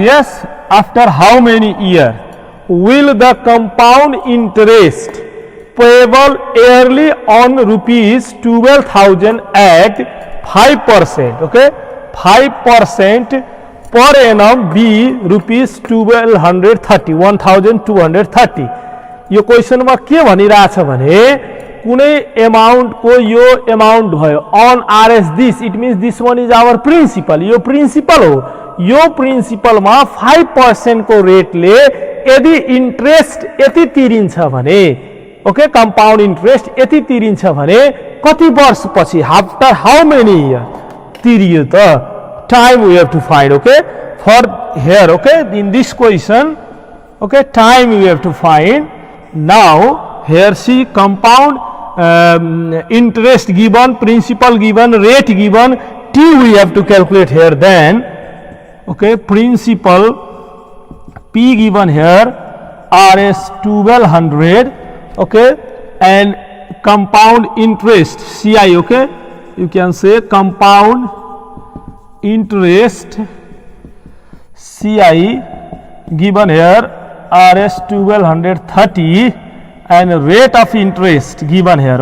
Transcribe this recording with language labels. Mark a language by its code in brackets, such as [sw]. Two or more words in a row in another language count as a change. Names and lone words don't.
[en] Yes, after how many year will the compound interest payable yearly on rupees 12,000 at 5%, okay, 5% per annum be rupees 1230, 1230. [ne] यो क्वेशन में के भनिरहेछ भने कुनै अमाउंट को यो अमाउंट भयो [en] on RS this, it means this one is our principal. [ne] यो प्रिंसिपल हो, यो प्रिंसिपल में 5% को रेट ले यदि इंट्रेस्ट यति तिरिन्छ भने, ओके, [en] compound interest [ne] यति तिरिन्छ भने कति वर्ष पछि, [en] after how many year [ne] तिरियो त, [en] time we have to find. okay, for here, okay, in this question, okay, time we have to find. now here see compound interest given, principal given, rate given, T we have to calculate here. Then, okay, principal P given here, Rs 1200, okay, and compound interest CI, okay, you can say compound interest CI given here Rs 1230 and rate of interest given here.